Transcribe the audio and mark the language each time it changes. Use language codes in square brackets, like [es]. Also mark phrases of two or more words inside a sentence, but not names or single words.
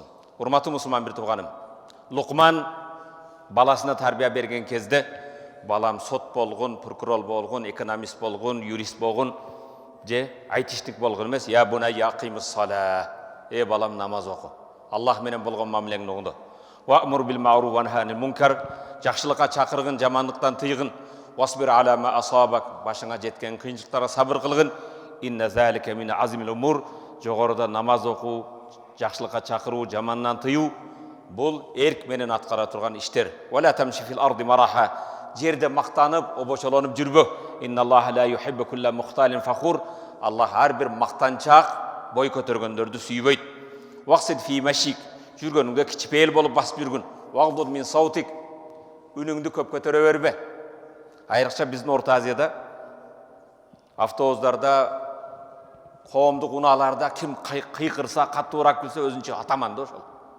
[ky] Урматтуу мусулман бир тууганым, Лукман баласына тарбия берген кезде, балам сот болгон, прокурор болгон, экономист болгон, юрист болгон, же айтиштик болгон эмес, [ar] يا بني أقم الصلاة. [ky] Балам намаз оку. Аллах менен болгон мамилеңди оңдо. [ar] وأمر بالمعروف وانه عن المنكر. [ky] Жакшылыкка чакыргын, жамандыктан тыйгын. [ar] واصبر على ما أصابك. [ky] Башыңа жеткен кыйынчылыктарга сабыр кылгын. [ar] إن ذلك من عزم الأمور. [ky] Жогоруда намаз окуу, жакшылыкка чакыруу, жамандан тыюу бул эрк менен аткара турган иштер. [ar] ولا تمش في الأرض مرحا. [ky] Жерде мактанып, обочолонуп жүрбө. [ar] إن الله لا يحب كل مختال فخور. [ky] Аллах ар бир мактанчак, бой көтөргөндөрдү сүйбөйт. [ar] واقصد في مشيك, [ky] жүргөнүңдө кичпейил болуп басып жүргүн. [ar] واغضض من صوتك, [ky] үнүңдү көп көтөрө бербе. Айрыкча биздин Орто Азияда, автобустарда, коомдук унааларда ким кыйкырса, каттуураак билсе өзүнчө атаман да ошол.